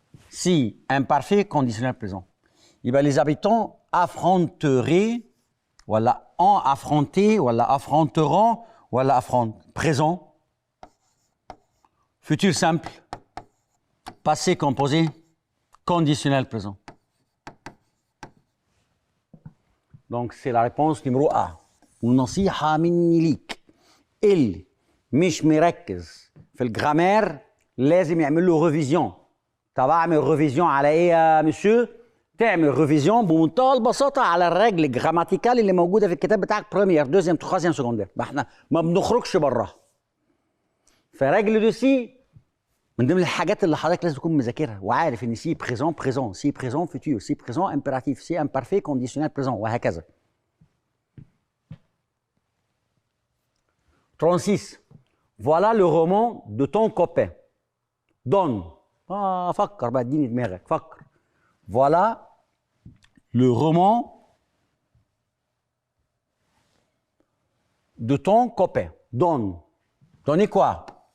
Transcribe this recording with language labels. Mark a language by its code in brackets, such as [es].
[fr] Si imparfait conditionnel présent. يبقى les habitants affronteraient ولا ont affronté ولا affronteront ولا affrontent. Présent. Futur simple. Passé composé. Conditionnel présent. Donc c'est la réponse numéro A. [ar] ونصيحة مني ليك اللي مش مركز في الجرامير لازم يعمل له ريفيزيون. طب اعمل ريفيزيون على ايه يا مسيو؟ تعمل ريفيزيون بمنتهى البساطة على الرجل الجراماتيكال اللي موجودة في الكتاب بتاعك بريمير دوزيام تخازيام سكوندير. ما احنا ما بنخرجش براها. فرجل دو سي من ضمن الحاجات اللي حضرتك لازم تكون مذاكرها وعارف ان سي بريزون بريزون سي بريزون فيتور سي بريزون امبيراتيف سي امبارفي كونديشنال بريزون وهكذا. 36. [fr] Voilà le roman de ton copain. [ar] Donne. فكر بقى اديني دماغك فكر. [fr] Voilà le roman de ton copain. Donne. Donnez quoi?